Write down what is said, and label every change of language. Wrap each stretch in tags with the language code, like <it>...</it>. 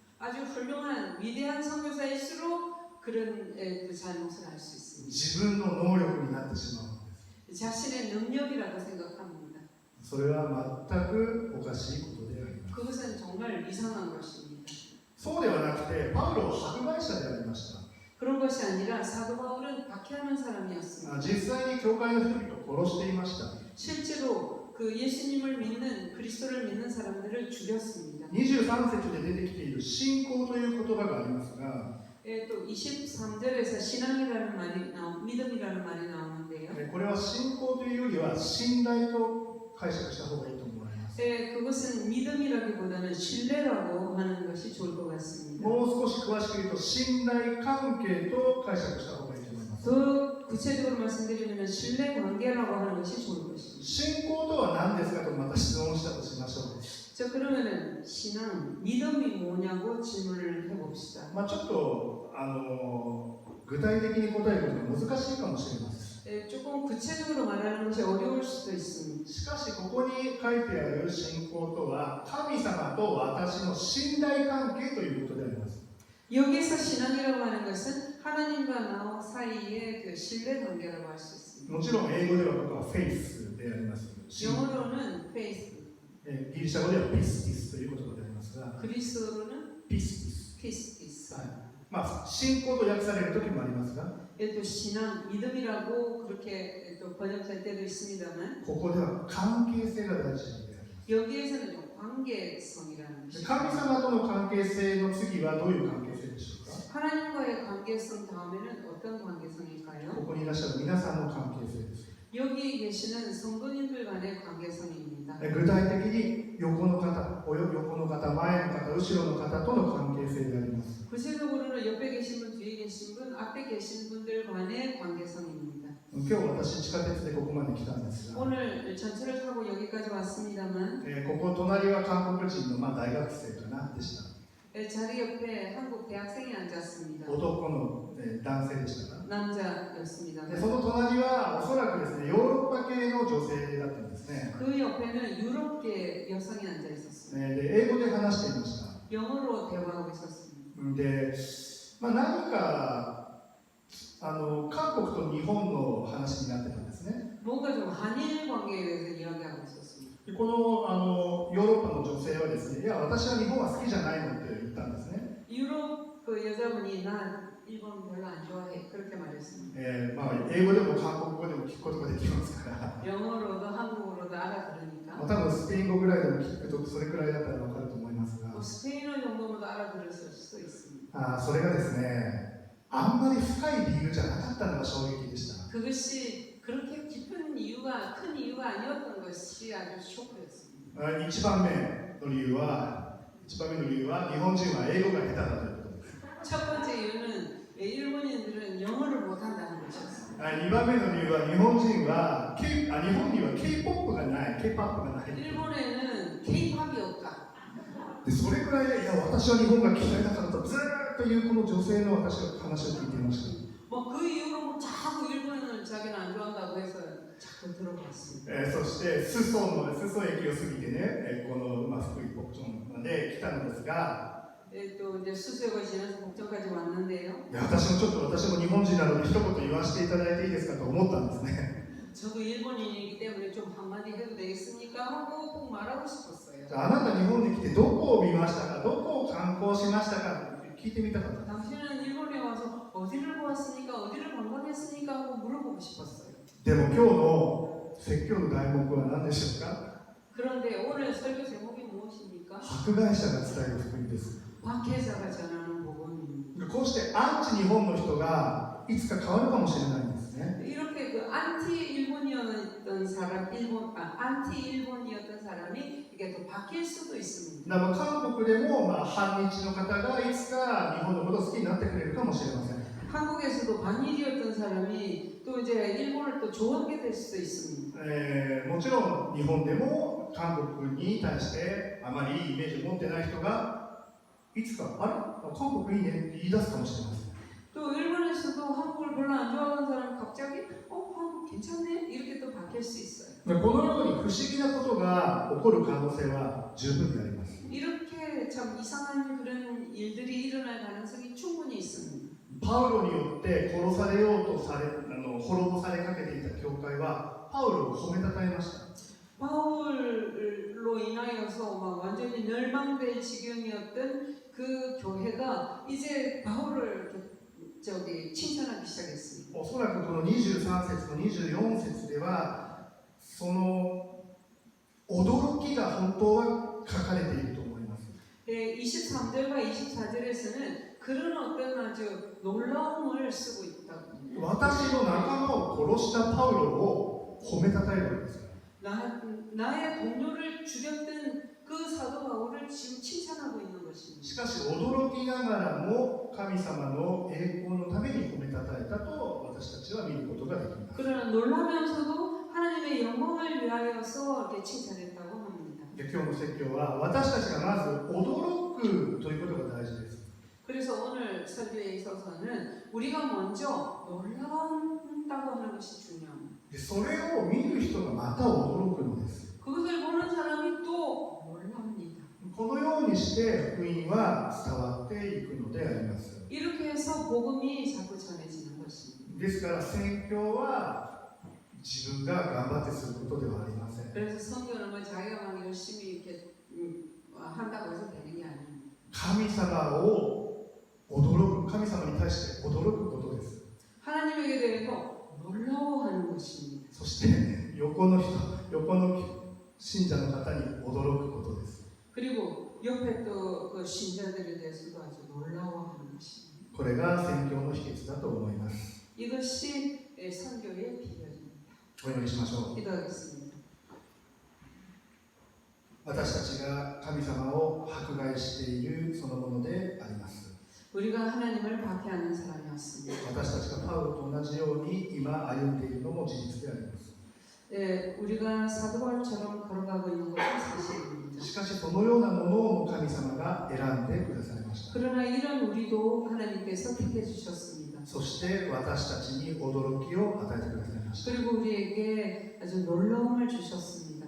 <ko>아주 훌륭한 위대한 선교사일수록 그런 그 잘못을 할 수 있습니다.</ko> <ja>自分の能力になってしまうのです。</ja> <ko>자신의 능력이라고 생각합니다.</ko> <ja>それは全くおかしいことであります。</ja> <ko>그것은 정말 이상한 것입니다.</ko> <ja>そうではなくて、パウロは迫害者でありました。</ja> <ko>그런 것이 아니라 사도 바울은 박해하는 사람이었습니다.</ko> <ja>実際に教会の人々を殺していました。</ja> <ko>실제로 그 예수님을 믿는 그리스도를 믿는 사람들을 죽였습니다.</ko> <ja>23節で出てきている信仰という言葉がありますが、</ja> <ko>또 23절에서 신앙이라는 말이 믿음이라는 말이 나오는데요.</ko> <ja>これは信仰というよりは信頼と解釈した方がいいと思われます。</ja> <ko>그것은 믿음이라기보다는 신뢰라고 하는 것이 좋을 것 같습니다.</ko> <ja>もう少し詳しく言うと信頼関係と解釈した方がいいと思います。</ja> <ko>더 구체적으로 말씀드리면 신뢰 관계라고 하는 것이 좋을 것입니다.</ko> <ja>信仰とは何ですかとまた質問したとしましょう。</ja> <ko>자, 그러면은 신앙, 믿음이 뭐냐고 질문을 해봅시다.</ko> <ja>ちょっと具体的に答えることが難しいかもしれません。</ja> <ko>조금 구체적으로 말하는 것이 어려울 수도 있습니다.</ko> <ja>しかしここに書いてある信仰とは神様と私の信頼関係ということであります。</ja> <ko>여기서 신앙이라고 하는 것은 하나님과 나 사이의 그 신뢰 관계라고 할 수 있습니다.</ko> <ja>もちろん英語ではここはフェイスであります。</ja> <ko>영어로는 faith,</ko> <ja>ギリシャ語ではピスティスという言葉でありますが、</ja> <ko>그리스어로는</ko> <ja>ピスティス。</ja> <el>pistis.</el> <ja>信仰と訳される時もありますが、</ja> <ko>또 신앙, 믿음이라고 그렇게 또 번역될 때도 있습니다만</ko> <ja>ここでは関係性が大事であります。</ja> <ko>여기에서는 좀 관계성이라는</ko> <ja>神</ja> <ko>것입니다.</ko> <ja>様との関係性の次はどういう関係性でしょうか。</ja> <ko>하나님과의 관계성 다음에는 어떤 관계성일까요?</ko> <ja>ここにいらっしゃる皆さんの関係性です。</ja> <ko>여기 계시는 성도님들 간의 관계성입니다.</ko> <ja>具体的に横の方、前の方、後ろの方との関係性であります。</ja> <ko>구체적으로는 옆에 계신 분, 뒤에 계신 분, 앞에 계신 분들 간의 관계성입니다.</ko> <ja>今日私地下鉄でここまで来たんですが、</ja> <ko>오늘 전철을 타고 여기까지 왔습니다만</ko> <ja>ここ隣は韓国人の大学生かなでした。</ja> <ko>자리 옆에 한국 대학생이 앉았습니다.</ko> <ja>男の男性でしたか。</ja> <ko>남자였습니다.</ko> <ja>その隣はおそらくですね、ヨーロッパ系の女性だったんですね。</ja> <ko>그 옆에는 유럽계 여성이 앉아 있었습니다.</ko> <ja>で英語で話していました。</ja> <ko>영어로 대화하고 있었습니다.</ko> <ja>で、何か韓国と日本の話になってたんですね。</ja> <ko>뭔가 좀 한일 관계에 대해서 이야기하고 있었습니다.</ko> <ja>でこのヨーロッパの女性はですね、いや私は日本は好きじゃないのって言ったんですね。</ja> <ko>유럽 그 여자분이 난 일본 별로 안 좋아해 그렇게 말했습니다.</ko> <ja>英語でも韓国語でも聞くことができますから、</ja> <ko>영어로도 한국어로도 알아들으니까</ko> <ja>多分スペイン語ぐらいでも聞くとそれくらいだったら分かると思いますが、</ja> <ko>뭐 스페인어 정도로도 알아들을 수도 있습니다.</ko> <ja>それがですね、あんまり深い理由じゃなかったのが衝撃でした。</ja> <ko>그것이 그렇게 깊은 이유가 큰 이유가 아니었던 것이 아주 쇼크였습니다.</ko> <ja>1番目の理由は日本人は英語が下手だということです。</ja> <ko>첫 번째 이유는 일본인들은 영어를 못한다는 것이었습니다.</ko> <ja>2番目の理由は日本には K-POP がない。</ja> <ko>일본에는 K-팝이 없다.</ko> <ja>でそれくらい、いや私は日本が嫌いだからとずーっというこの女性の私は話を聞いていました。</ja> <ko>뭐 그 이유로 뭐 자꾸 일본을 자기는 안 좋아한다고 해서 자꾸 들어봤습니다.</ko> <ja>そして裾駅を過ぎてね、この福井北町まで来たのですが、</ja> <ko>또 이제 수수역을 지나서 복정까지 왔는데요.</ko> <ja>いや私も日本人なので一言言わせていただいていいですかと思ったんですね。</ja> <ko>저도 일본인이기 때문에 좀 한마디 해도 되겠습니까? 하고 꼭 말하고 싶었어요.</ko> <ja>あなた日本に来てどこを見ましたか、どこを観光しましたか聞いてみたかった。</ja> <ko>당신은 일본에 와서 어디를 보았습니까? 어디를 관광했습니까? 하고 물어보고 싶었어요.</ko> <ja>でも今日の説教の題目は何でしょうか。</ja> <ko>그런데 오늘 설교 제목이 무엇입니까?</ko> <ja>迫害者が伝える福音です。</ja> <ko>박해자가 전하는 복음입니다.</ko> <ja>こうしてアンチ日本の人がいつか変わるかもしれないんですね。</ja> <ko>이렇게 그 안티 일본이었던 사람, 안티 일본이었던 사람이 이게 또 바뀔 수도 있습니다.</ko> <ja>だから韓国でも、反日の方がいつか日本のことを好きになってくれるかもしれません。</ja> <ko>한국에서도 반일이었던 사람이 또 이제 일본을 또 좋아하게 될 수도 있습니다.</ko> <ja>もちろん日本でも韓国に対してあまりいいイメージを持ってない人がいつかあれ韓国いいねって言い出すかもしれません。</ja> <ko>또 일본에서도 한국을 별로 안 좋아하는 사람이 갑자기 한국 괜찮네? 이렇게 또 바뀔 수 있어요.</ko> <ja>このように不思議なことが起こる可能性は十分にあります。</ja> <ko>이렇게 참 이상한 그런 일들이 일어날 가능성이 충분히 있습니다.</ko> <ja>パウロによって殺されようとされ滅ぼされかけていた教会はパウロを褒めたたえました。</ja> <ko>바울로 인하여서 막 완전히 멸망될 지경이었던 그 교회가 이제 바울을 칭찬하기 시작했습니다.</ko> <ja>おそらくこの23節と24節ではその驚きが本当は書かれていると思います。</ja> <ko>23절과 24절에서는 그런 어떤 아주 놀라움을 쓰고 있다고.</ko> <ja>私の仲間を殺したパウロを褒めたたえるわけです。</ja> <ko>나의 동료를 죽였던 그 사도 바울을 지금 칭찬하고 있는 것입니다.</ko> <ja>しかし驚きながらも神様の栄光のために褒めたたえたと私たちは見ることができます。</ja> <ko>그러나 놀라면서도 하나님의 영광을 위하여서 이렇게 칭찬했다고 합니다.</ko> <ja>で今日の説教は私たちがまず驚くということが大事です。</ja> <ko>그래서 오늘 설교에 있어서는 우리가 먼저 놀란다고 하는 것이 중요합니다.</ko> <ja>でそれを見る人がまた驚くのです。</ja> <ko>그것을 보는 사람이 또 놀랍니다.</ko> <ja>このようにして福音は伝わっていくのであります。</ja> <ko>이렇게 해서 복음이 자꾸 전해지는 것입니다.</ko> <ja>ですから宣教は自分が頑張ってすることではありません。</ja> <ko>그래서 성경은 뭐 자기가 막 열심히 이렇게 한다고 해서 되는 게 아닙니다.</ko> <ja>神様を驚く、神様に対して驚くことです。</ja> <ko>하나님에게 대해서 놀라워하는 것입니다.</ko> <ja>そして横の信者の方に驚くことです。</ja> <ko>그리고 옆에 또 그 신자들에 대해서도 아주 놀라워하는 것입니다.</ko> <ja>これが宣教の秘訣だと思います。</ja> <ko>이것이 선교의 비결입니다.</ko> <ja>お祈りしましょう。</ja> <ko>기도하겠습니다.</ko> <ja>私たちが神様を迫害しているそのものであります。</ja> <ko>우리가 하나님을 박해하는 사람이었습니다.</ko> <ja>私たちがパウロと同じように今歩んでいるのも事実であります。</ja> <ko>우리가 사도 바울처럼 걸어가고 있는 것은 사실입니다.</ko> <ja>しかしそのようなものを神様が選んでくださいました。</ja> <ko>그러나 이런 우리도 하나님께서 택해 주셨습니다.</ko> <ja>そして私たちに驚きを与えてくださいました。</ja> <ko>그리고 우리에게 아주 놀라움을 주셨습니다.</ko>